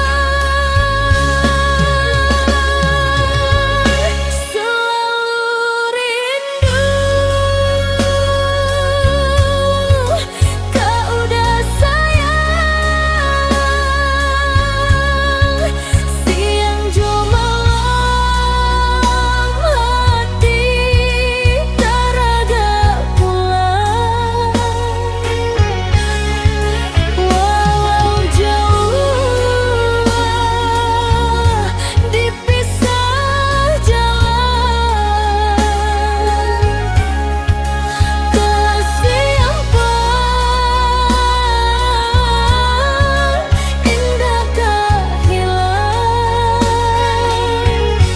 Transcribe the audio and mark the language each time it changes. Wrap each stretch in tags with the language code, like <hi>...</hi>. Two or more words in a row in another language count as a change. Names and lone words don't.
<id>Selalu rindu, kau udah sayang.</id> <min>Siang jo malam hati taraga pulang.</min> <id>Walau jauh dipisah jalan, kasih yang paling indah tak hilang.</id>